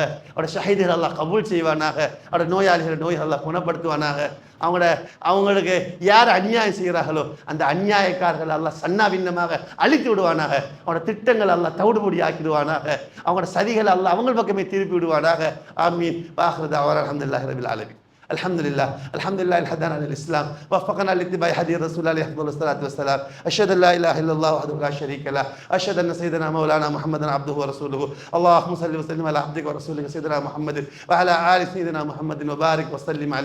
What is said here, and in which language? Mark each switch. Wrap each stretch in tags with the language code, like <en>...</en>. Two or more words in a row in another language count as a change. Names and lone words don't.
<ta>அவரோட ஷஹீதுகள் அல்லாஹ் கபூல் செய்வானாக. அவரோட நோயாளிகள் நோய் அல்லாஹ் குணப்படுத்துவானாக. அவங்களுக்கு யார் அநியாயம் செய்கிறார்களோ அந்த அநியாயக்காரர்கள் அல்லாஹ் சன்னாபின்னமாக அழித்து விடுவானாக. அவனோட திட்டங்கள் அல்லாஹ் தவிடுபொடி ஆக்கிடுவானாக. அவங்களோட சதிகள் அல்லாஹ் அவங்க பக்கமே திருப்பி விடுவானாக. ஆமீன்.</ta> <ar>وآخر دعوانا الحمد لله رب العالمين. الحمد لله، الحمد لله اللي هدانا للاسلام، وفقنا لاتباع حديث رسول الله عليه افضل الصلاه والسلام. اشهد ان لا اله الا الله وحده لا شريك له، اشهد ان سيدنا مولانا محمدا عبده ورسوله. اللهم صل وسلم على عبدك ورسولك سيدنا محمد وعلى ال سيدنا محمد وبارك وسلم عليه.</ar>